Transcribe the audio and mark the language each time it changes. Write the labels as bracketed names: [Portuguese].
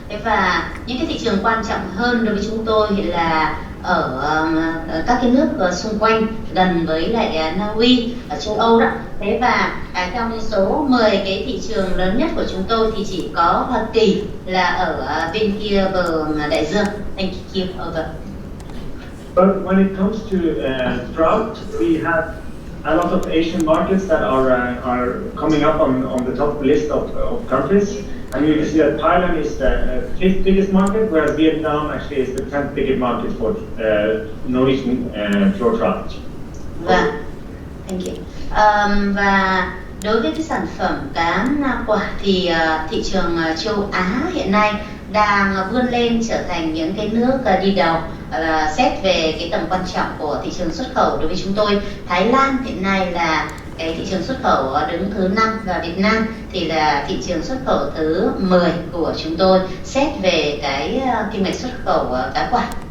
[Vietnamese] Và những cái thị trường quan trọng hơn đối với chúng tôi là ở các cái nước xung quanh gần với lại Na Uy ở châu Âu đó. Thế và trong số 10 cái thị trường lớn nhất của chúng tôi thì chỉ có Hoa Kỳ là ở bên kia bờ đại dương. [English] Thank you. Over. But when it comes to trout, we have a lot of Asian markets that are coming up on the top list of countries. And you can see that Thailand is the 5th biggest market, whereas Vietnam actually is the 10th biggest market for Norwegian pure trout. [Vietnamese] Vâng, [English] thank you. [Vietnamese] Và đối với cái sản phẩm cá quả thì thị trường châu Á hiện nay đang vươn lên trở thành những cái nước đi đầu xét về cái tầm quan trọng của thị trường xuất khẩu đối với chúng tôi. Thái Lan hiện nay là cái thị trường xuất khẩu đứng thứ 5 và Việt Nam thì là thị trường xuất khẩu thứ 10 của chúng tôi xét về cái kim ngạch xuất khẩu cá quả.